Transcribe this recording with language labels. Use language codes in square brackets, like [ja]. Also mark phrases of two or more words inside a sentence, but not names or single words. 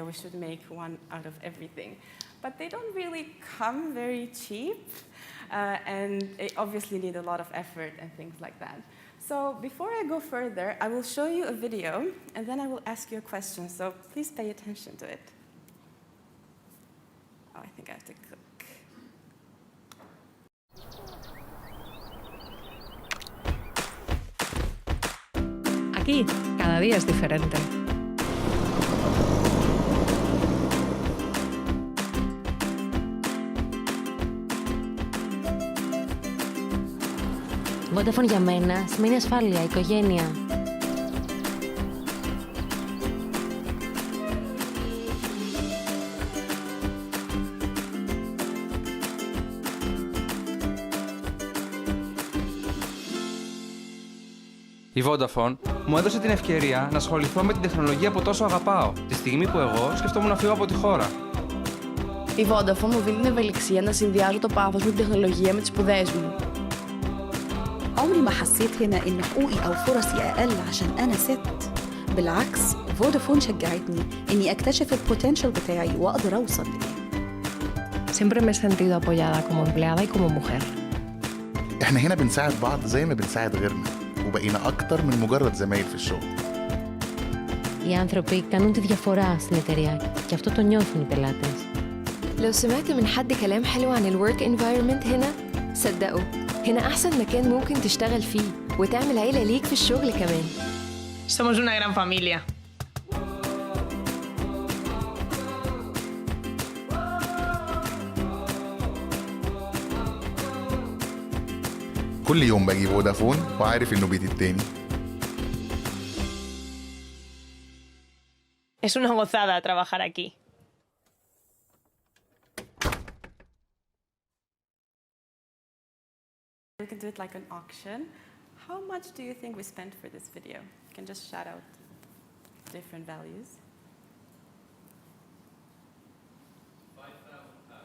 [en] We should make one out of everything. But they don't really come very cheap. And they obviously need a lot of effort and things like that. So before I go further, I will show you a video, and then I will ask you a question. So please pay attention to it. Oh, I think I have to click. [es] Aquí, cada día es diferente. [el] Vodafone για μένα σημαίνει ασφάλεια, οικογένεια. Η Vodafone μου έδωσε την ευκαιρία να ασχοληθώ με την τεχνολογία που τόσο αγαπάω, τη στιγμή που εγώ σκεφτόμουν να φύγω από τη χώρα. Η Vodafone μου δίνει την ευελιξία να συνδυάζω το πάθος με την τεχνολογία με τις σπουδές μου. [ar] عمري ما حسيت هنا إن حقوقي أو فرصي أقل عشان أنا ست. بالعكس، فودافون شجعتني إني أكتشف البوتنشال بتاعي وأقدر أوصل ليه. [es] Siempre me he sentido apoyada como empleada y como mujer. [ar] احنا هنا بنساعد بعض زي ما بنساعد غيرنا، وبقينا أكتر من مجرد زمايل في الشغل. [el] Οι άνθρωποι κάνουν τη διαφορά στην εταιρεία και αυτό το νιώθουν οι πελάτες. [ar] لو سمعت من حد كلام حلو عن [en] work environment [ar] هنا صدقوا هنا أحسن مكان ممكن تشتغل فيه وتعمل عيلة ليك في الشغل كمان. [es] Somos una gran familia. [ar] كل يوم باجي فودافون وعارف إنه بيتي التاني. [es] Es una gozada trabajar aquí. [en] We can do it like an auction. How much do you think we spent for this video? You can just shout out different values. £5,000.